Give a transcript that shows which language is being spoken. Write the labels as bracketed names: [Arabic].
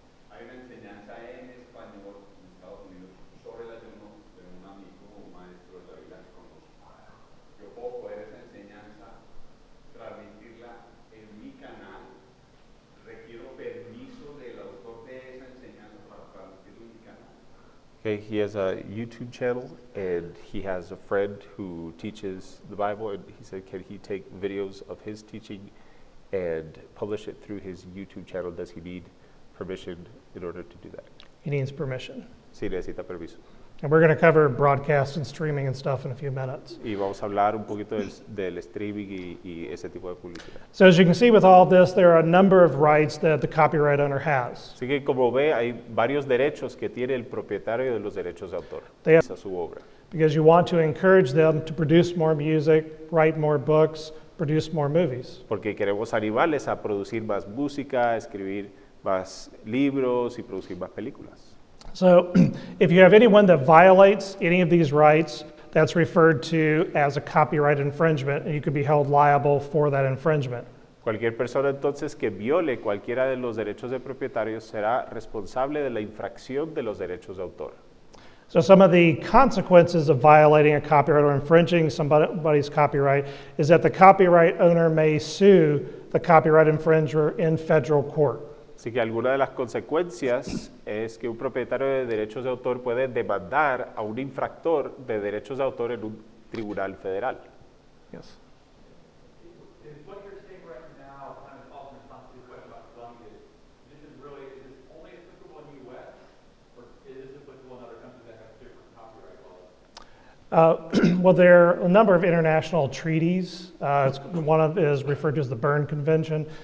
[Spanish] Hay una enseñanza en español en Estados Unidos sobre la de un amigo o maestro de la Biblia que conozco. Yo puedo poder esa enseñanza, transmitirla en mi canal. Requiero permiso del autor de esa enseñanza para transmitirlo en mi canal. [English] Okay, he has a YouTube channel and he has a friend who teaches the Bible, and he said, can he take videos of his teaching and publish it through his YouTube channel? Does he need permission in order to do that? He needs permission. [Spanish] Sí, necesita permiso. [English] And we're going to cover broadcast and streaming and stuff in a few minutes. [Spanish] Y vamos a hablar un poquito del streaming y ese tipo de publicidad. [English] So as you can see with all this, there are a number of rights that the copyright owner has. [Spanish] Así que como ve, hay varios derechos que tiene el propietario de los derechos de autor [English] They have- [Spanish] a su obra. [English] Because you want to encourage them to produce more music, write more books, produce more movies. [Spanish] Porque queremos animarles a producir más música, escribir más libros y producir más películas. [English] So if you have anyone that violates any of these rights, that's referred to as a copyright infringement, and you could be held liable for that infringement. [Spanish] Cualquier persona entonces que viole cualquiera de los derechos de propietarios será responsable de la infracción de los derechos de autor. [English] So some of the consequences of violating a copyright or infringing somebody's copyright is that the copyright owner may sue the copyright infringer in federal court. [Spanish] Así que alguna de las consecuencias es que un propietario de derechos de autor puede demandar a un infractor de derechos de autor en un tribunal federal. [English] Yes. Is what you're saying right now kind of also in response to the question about Colombia? This is only applicable in the U.S. or is this applicable in other countries that have different copyright laws? Well, there are a number of international treaties. One of is referred to as the Berne Convention.